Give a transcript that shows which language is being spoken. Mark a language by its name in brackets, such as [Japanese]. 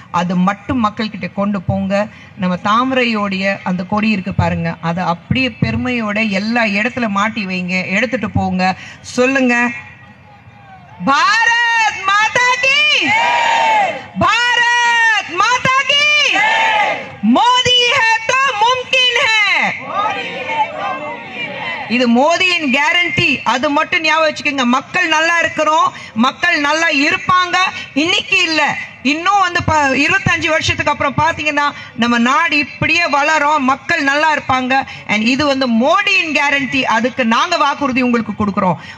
[Tamil] அது மட்டும் மக்கள் கிட்ட கொண்டு போங்க. நம்ம தாமரையோடைய அந்த கொடி இருக்கு பாருங்க, அதை அப்படியே பெருமையோட எல்லா இடத்துல மாட்டி வைங்க, எடுத்துட்டு போங்க. சொல்லுங்க, [Hindi] பாரத் மாதா கி, भारत माता की, मोदी है तो मुमकिन है. [Tamil] இது மோடியின் கேரண்டி. அது மட்டும் ஞாபகம் வச்சுக்கோங்க. மக்கள் நல்லா இருக்கிறோம், மக்கள் நல்லா இருப்பாங்க. இன்னைக்கு இல்ல, இன்னும் வந்து 25 வருஷத்துக்கு அப்புறம் பாத்தீங்கன்னா நம்ம நாடு இப்படியே வளரும், மக்கள் நல்லா இருப்பாங்க. அண்ட் இது வந்து மோடியின் கேரண்டி. அதுக்கு நாங்க வாக்குறுதி உங்களுக்கு கொடுக்கிறோம்.